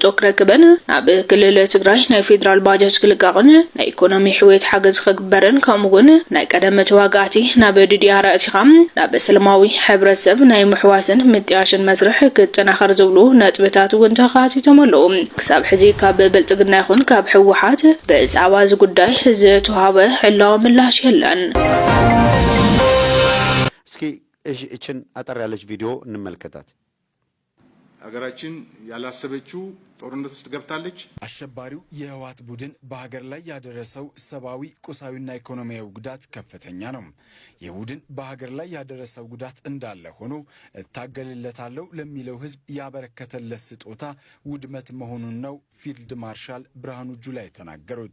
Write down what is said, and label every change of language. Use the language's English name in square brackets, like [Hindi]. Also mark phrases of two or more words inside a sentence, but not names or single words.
[Tigrinya] ክረክበን ናብ ክልል ትግራይ ናይ ፌደራል ባጀት ክልቃቕን ናይ ኢኮኖሚ ሕዌት ሓገዝ ክግበርን ከምኡውን ናይ ቀደም ተዋጋእቲ ናብ ዲዲአር ኣቲኻም ናብ ሰላማዊ ሕብረተሰብ ናይ ምሕዋስን ምጥያሽን መስርሕ ክጠናኸር ዝብሉ ነጥብታት እውን ተኻቲቶም ኣለዉ ክሳብ ሕዚ ካብ ብልጽግና ይኹን ካብ ሕወሓት ብዛዕባ እዚ ጉዳይ ዝተዋሃበ ሕላዊ ምላሽ የለን [Amharic] እስኪ እችን አጠር ያለች ቪዲዮ እንመልከታት ሀገራችን ያላሰበችው ጦርነት ውስጥ ገብታለች አሸባሪው የህወሓት ቡድን በሀገር ላይ ያደረሰው ሰብአዊ ቁሳዊና ኢኮኖሚያዊ ጉዳት ከፍተኛ ነው የቡድን በሀገር ላይ ያደረሰው ጉዳት እንዳለ ሆኖ ታገልለታለው ለሚለው ህዝብ ያበረከተለት ስጦታ ውድመት መሆኑን ነው [English] field marshal [Amharic] ብርሃኑ ጁላ የተናገሩት